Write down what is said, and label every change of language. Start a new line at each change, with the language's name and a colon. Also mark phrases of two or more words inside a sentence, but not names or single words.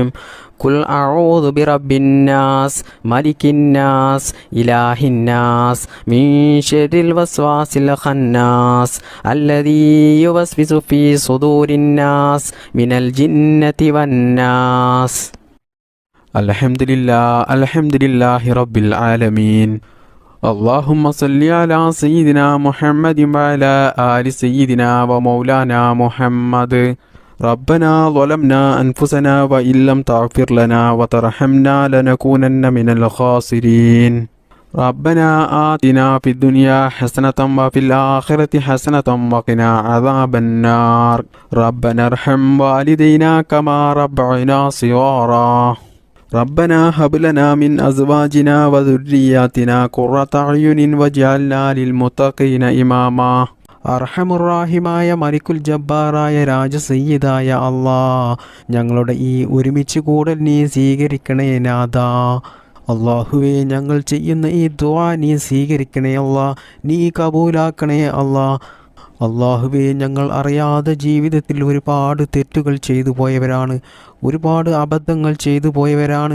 Arabic: قل أعوذ برب الناس ملك الناس إله الناس من شر الوسواس الخناس الذي يوسوس في صدور الناس من الجنة والناس. الحمد لله رب العالمين. اللهم صل على سيدنا محمد وعلى آل سيدنا ومولانا محمد. ربنا ظلمنا أنفسنا وإن لم تغفر لنا وترحمنا لنكونن من الخاسرين. ربنا آتنا في الدنيا حسنة وفي الآخرة حسنة وقنا عذاب النار. ربنا ارحم والدينا كما ربعنا صغارا. ربنا هب لنا من أزواجنا وذرياتنا قرة أعين واجعلنا للمتقين إماما.
Malayalam: അർഹമുറാഹിമായ മലിക്കുൽ ജബ്ബാറായ രാജസയ്യിദായ അല്ലാ, ഞങ്ങളുടെ ഈ ഒരുമിച്ച് കൂടൽ നീ സ്വീകരിക്കണേ നാഥാ. അള്ളാഹുവേ, ഞങ്ങൾ ചെയ്യുന്ന ഈ ദുആ നീ സ്വീകരിക്കണേ അല്ലാ, നീ കബൂലാക്കണേ അല്ലാ. അള്ളാഹുവേ, ഞങ്ങൾ അറിയാതെ ജീവിതത്തിൽ ഒരുപാട് തെറ്റുകൾ ചെയ്തു പോയവരാണ്, ഒരുപാട് അബദ്ധങ്ങൾ ചെയ്തു പോയവരാണ്.